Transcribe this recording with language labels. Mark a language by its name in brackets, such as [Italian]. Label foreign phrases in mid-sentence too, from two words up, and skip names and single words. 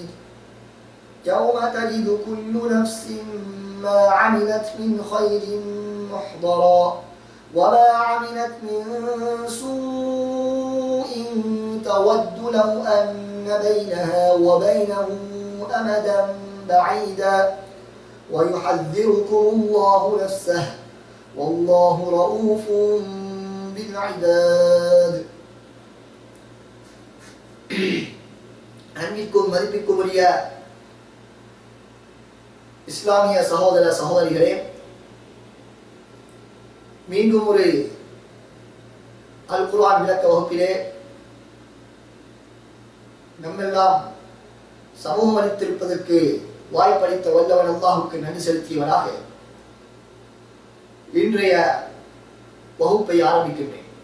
[Arabic] يوم تجد كل نفس ما عملت من خير محضرا، وما عملت من سوء تود لو أن بينها وبينه أمدا بعيدا، ويحذركم الله نفسه والله رؤوف بالعباد. [Tamil] அன்பிற்கும் மதிப்பிற்கும் உரிய இஸ்லாமிய சகோதர சகோதரிகளே, மீண்டும் ஒரு அல் குர்ஆன் விளக்க வகுப்பிலே நம்மெல்லாம் சமூகம் அளித்திருப்பதற்கு வாய்ப்பளித்த வல்லவன் அல்லாஹுக்கு நன்றி செலுத்தியவனாக இன்றைய வகுப்பை ஆரம்பிக்கின்றேன்.